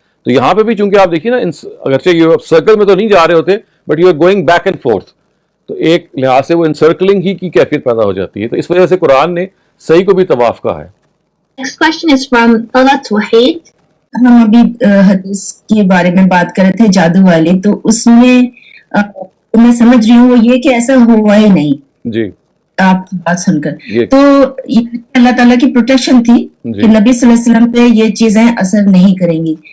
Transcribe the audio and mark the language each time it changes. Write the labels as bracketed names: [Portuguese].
[Urdu] تو یہاں پہ بھی چونکہ آپ دیکھیے نا, اگرچہ یہ سرکل میں تو نہیں جا رہے ہوتے [English] but you are going back and forth, [Urdu] تو ایک لحاظ سے وہ انسرکلنگ ہی کی کیفیت پیدا ہو جاتی ہے. تو اس وجہ سے قرآن نے صحیح کو بھی طواف کہا ہے. [English] Next question is from Talat Wahid. [Urdu] ہم ابھی حدیث کے بارے میں بات کر رہے تھے جادو والے, تو اس میں میں سمجھ رہی ہوں وہ یہ کہ ایسا ہوا ہی نہیں. جی آپ کی بات سن کر تو یہ اللہ تعالیٰ کی پروٹیکشن تھی کہ نبی صلی اللہ علیہ وسلم پہ یہ چیزیں اثر نہیں کریں گی.